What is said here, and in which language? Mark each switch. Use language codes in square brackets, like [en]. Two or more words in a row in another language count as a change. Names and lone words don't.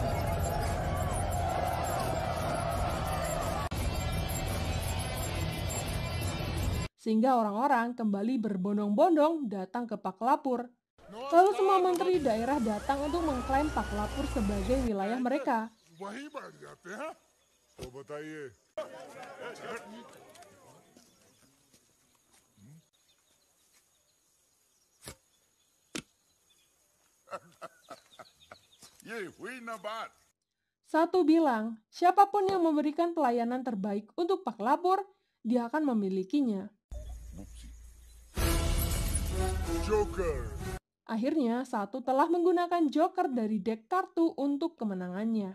[id] Sehingga orang-orang kembali berbondong-bondong datang ke Pak Lapur. Lalu semua menteri daerah datang untuk mengklaim Pak Lapur sebagai wilayah mereka. [hi] वहीं बैठ जाते हैं तो बताइए ये हुई ना बात [id] Satu bilang, siapapun yang memberikan pelayanan terbaik untuk Pak Lapur, dia akan memilikinya. जोकर Akhirnya, satu telah menggunakan joker dari dek kartu untuk kemenangannya.